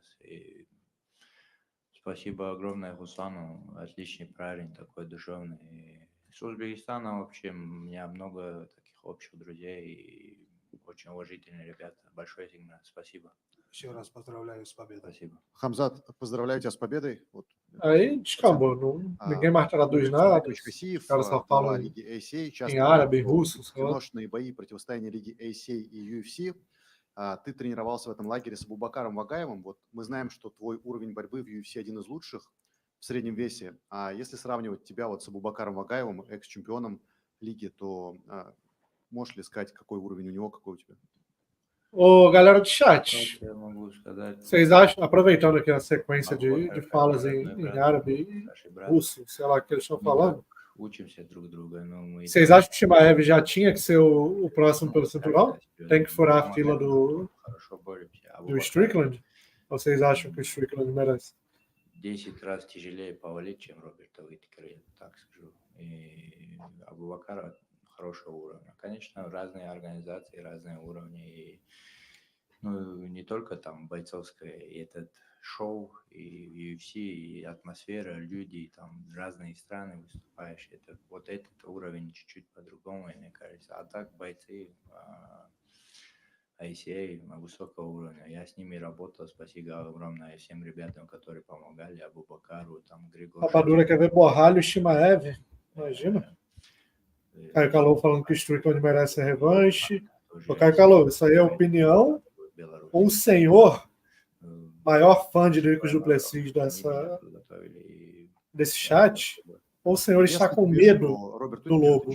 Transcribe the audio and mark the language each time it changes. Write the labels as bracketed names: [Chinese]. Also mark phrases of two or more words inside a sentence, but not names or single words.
[Russian] И спасибо огромное Хусану, отличный парень, такой душевный. И с Узбекистаном вообще у меня много таких общих друзей и очень уважительные ребята. Большое сигнал, спасибо. Еще раз поздравляю с победой. Спасибо. Хамзат, поздравляю тебя с победой. Вот, [Portuguese] Aí descambou, ninguém mais traduz nada. Os caras só falam [Russian] Лиги ACA, [Portuguese] em árabe, em russo. sei lá. [Russian] киношные бои, противостояния Лиги ACA и UFC. Ты тренировался в этом лагере с Абубакаром Вагаевым. Вот мы знаем, что твой уровень борьбы в UFC один из лучших в среднем весе. А если сравнивать тебя вот с Абубакаром Вагаевым, экс-чемпионом лиги, то можешь ли сказать, какой уровень у него, какой у тебя? [Portuguese] Ô, galera do chat, [Russian] Eu могу сказать, [Portuguese] vocês acham, aproveitando aqui a sequência de falas em árabe e russo, sei lá o que eles estão falando, [Russian] учимся друг друга. Но мы [Portuguese] vocês acham que o Chimaev já tinha que ser o próximo pelo cinturão? Tem que furar a fila do [Russian] хорошо боремся. [Portuguese] Strickland? Ou vocês acham que o Strickland merece? [Russian] 10 раз тяжелее повалить, чем Роберта Whittaker, я так скажу. И Абубакара хорошего уровня. Конечно, разные организации, разные уровни. И, ну, не только там бойцовское, и этот шоу, и UFC, и атмосфера, люди, там разные страны выступаешь. Это, вот этот уровень чуть-чуть по-другому, мне кажется. А так бойцы ICA высокого уровня. Я с ними работал, спасибо огромное всем ребятам, которые помогали, Абубакару, там, Григорию. [Portuguese] Rapadura quer ver Borralho e Chimaev, imagina. Caio Calou falando que o Strickland merece a revanche. Ô, Caio Calou, isso aí é opinião ou o senhor, maior fã de Dricos Duplessis desse chat, ou o senhor está com medo do Lobo?